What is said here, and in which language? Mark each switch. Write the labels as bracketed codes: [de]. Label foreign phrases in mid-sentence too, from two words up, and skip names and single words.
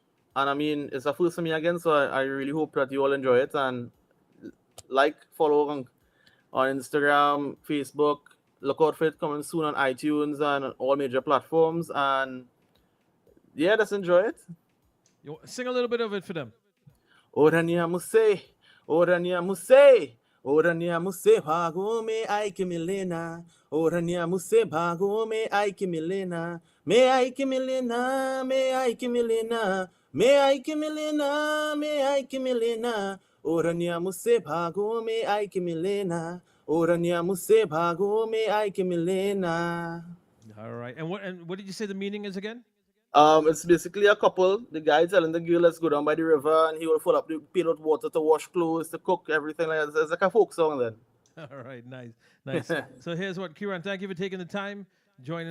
[en] And I mean, it's a first for me again, so I really hope that you all enjoy it and like, follow on Instagram, Facebook. Look out for it coming soon on iTunes and on all major platforms. And yeah, just enjoy it. You sing a little bit of it for them. Orania Muse, Orania Muse, Orania Muse, Pagume, Ike Milena, Orania Muse, Pagume, Ike Milena, me Ike Milena, me Ike Milena, me Ike Milena, me Ike Milena, Orania Muse, Pagume, Ike Milena, Orania Muse, Pagume, Ike Milena. All right. And what did you say the meaning is again? It's basically a couple. The guy telling the girl, let's go down by the river, and he will fill up the pail with water to wash clothes, to cook, everything like that. It's like a folk song then. All right, nice, nice. So here's what, Kieran, thank you for taking the time, joining